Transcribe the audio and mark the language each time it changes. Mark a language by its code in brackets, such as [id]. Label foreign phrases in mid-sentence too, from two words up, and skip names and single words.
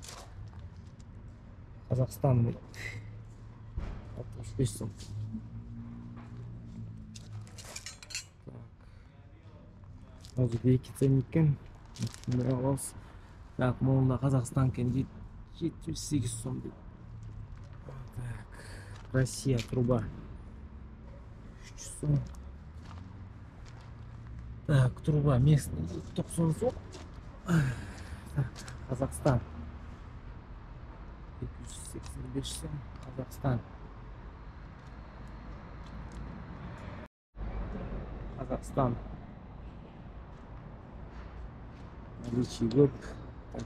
[kk] Қазақстан дейді. 65 сом. [ru] Так. [kk] Өзі екі ценник екен. Түсіндіре аласыз. Так, молында Қазақстан екен дейді. 78 сом дейді. Так. [ru] Россия труба. 300 сом. Так, труба местный 90 сом. [kk] Так, Қазақстан. 285 сом. Қазақстан. Қазақстан. Наличие көп. Так.